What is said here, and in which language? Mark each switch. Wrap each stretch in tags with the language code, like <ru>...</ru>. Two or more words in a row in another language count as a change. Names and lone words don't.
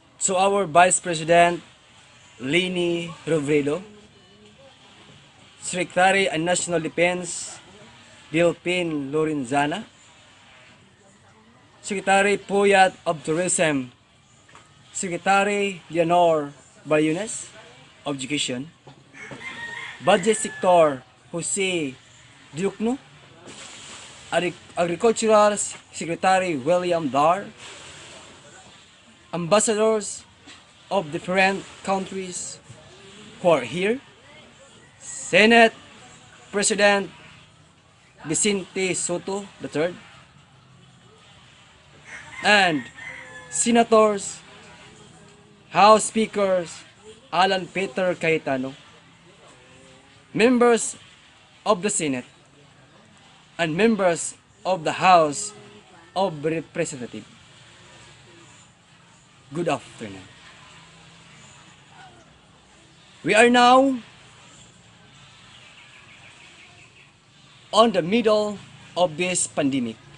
<en>to our Vice President, Lini Robredo, Secretary and National Defense, Delpin Lorenzana, Secretary Puyat of Tourism, Secretary Leonor Bayunes of Education, Budget Sector Jose Diukno, Agricultural Secretary William Dar, ambassadors of different countries who are here, Senate President Vicente Soto III, and Senators, House Speakers Alan Peter Cayetano, members of the Senate, and members of the House of Representatives. Good afternoon. We are now on the middle of this pandemic.</en>